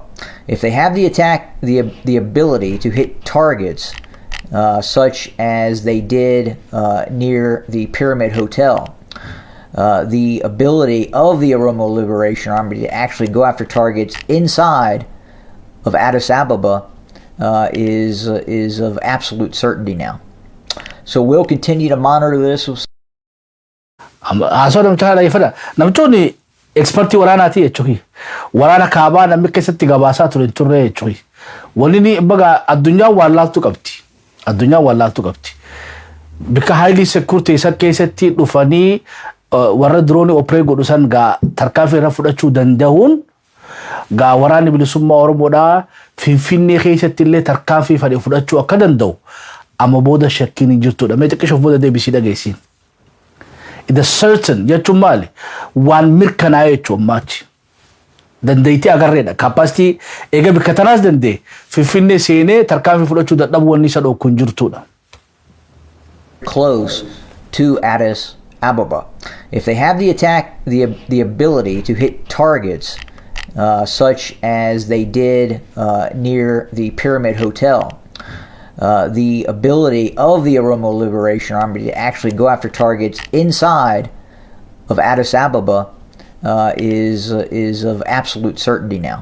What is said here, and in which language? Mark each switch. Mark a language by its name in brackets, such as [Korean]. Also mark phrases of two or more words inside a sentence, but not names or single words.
[English] If they have the ability to hit targets such as they did near the Pyramid Hotel, the ability of the Oromo Liberation Army to actually go after targets inside of Addis Ababa is of absolute certainty now. So we'll continue to monitor this. [Oromo] Asoo namichaa dhageeffadha. Namichoonni ekspertii waraanaati jechuudha. Waraana kaabaa namni keessatti gabaasaa ture turre jechuudha. Wanni baga addunyaan waan laaltu qabdi. Addunyaan waan laaltu qabdi. Bika [English] highly security [Oromo] isa keessatti dhufanii warra drooni operate godhu san gaa tarkaanfii irra fudhachuu danda'uun gaa waraanni bilisummaa Oromoodhaa Finfinnee keessatti illee tarkaanfii fudhachuu akka danda'u amma booda shakkiin hin jirtudha. Mee xiqqishoof booda deebisii dhageessiin. [English] It is certain [Oromo] jechuun maali waan mirkanaa'e jechuun maachi. Dandeettii agarreedha. Capacity eega bikka tanaas danda'e Finfinnee seenee tarkaanfii fudhachuu dadhabuu wanni isa dhokku hin jirtudha. [English] Close to Addis Ababa. If they have the ability to hit targets such as they did near the Pyramid Hotel, the ability of the Oromo Liberation Army to actually go after targets inside of Addis Ababa is of absolute certainty now.